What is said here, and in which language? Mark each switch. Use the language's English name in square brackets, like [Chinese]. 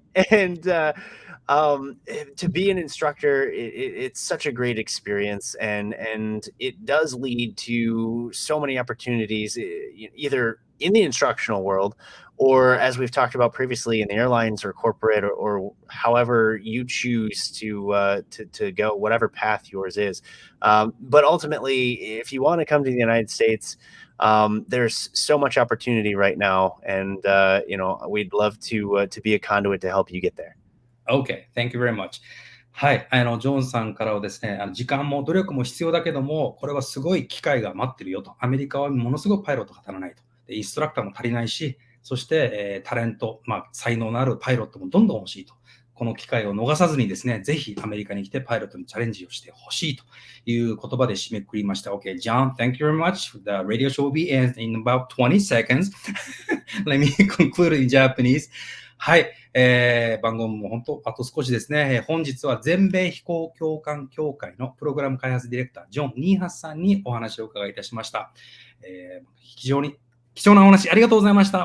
[English] And to be an instructor, it's such a great experience, and it does lead to so many opportunities, either in the instructional world, or as we've talked about previously, in the airlines or corporate, or however you choose to go, whatever path yours is. But ultimately, if you want to come to the United States, there's so much opportunity right now, and we'd love to be a conduit to help you get there.Okay, thank you very much. [Japanese] はい、ジョンさんからはですね、時間も努力も必要だけども、これはすごい機会が待ってるよと。アメリカはものすごくパイロットが足らないと。でインストラクターも足りないし、そして、タレント、才能のあるパイロットもどんどん欲しいと。この機会を逃さずにですね、ぜひアメリカに来てパイロットにチャレンジをしてほしいという言葉で締めくくりました。 [English] Okay, John, thank you very much. The radio show will be in about 20 seconds. Let me conclude in Japanese. [Japanese] はい、番号も本当あと少しですね。本日は全米飛行教官協会のプログラム開発ディレクタージョン・ニーハスさんにお話を伺いいたしました。非常に貴重なお話ありがとうございました。